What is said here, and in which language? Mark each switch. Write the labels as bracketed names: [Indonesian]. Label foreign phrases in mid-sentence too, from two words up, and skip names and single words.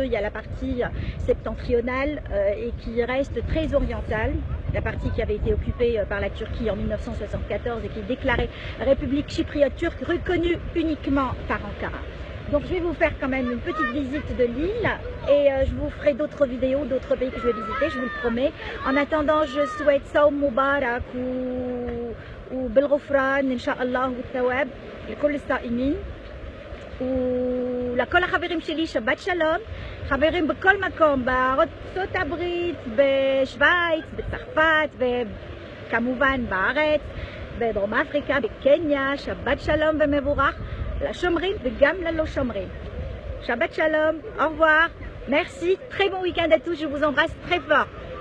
[French] Il y a la partie septentrionale et qui reste très orientale, la partie qui avait été occupée par la Turquie en 1974 et qui est déclarée République chypriote turque, reconnue uniquement par Ankara. Donc je vais vous faire quand même une petite visite de l'île et je vous ferai d'autres vidéos, d'autres pays que je vais visiter, je vous le promets. En attendant, je souhaite [Arabic] صوم مبارك [Hebrew] ou [Arabic] بالغفران إن شاء الله, [Hebrew] ou [Arabic] ثواب لكل الصائمين [Hebrew] ולכל החברים שלי שבת שלום, חברים בכל מקום, בארצות הברית, בשוויץ, בצרפת וכמובן בארץ, בדרום אפריקה, בקניה, שבת שלום ומבורך לשומרים וגם ללא שומרים. שבת שלום, [French] au revoir, merci, très bon week-end à tous, je vous embrasse très fort.